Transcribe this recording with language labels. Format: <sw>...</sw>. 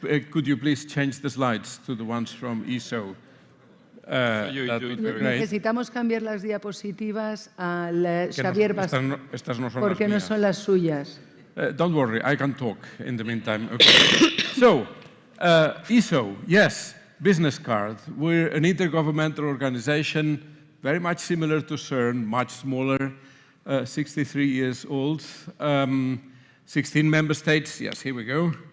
<en>Could you please change the slides to the ones from ISO? That would be great.</en> <es>Necesitamos cambiar las diapositivas al Xavier Barcons, Estas no son porque no las son las suyas.</es> <en>Don't worry, I can talk in the meantime. Okay. So, ISO, yes, business card. We're an intergovernmental organization, very much similar to CERN, much smaller, 63 years old, 16 member states. Yes, here we go.</en>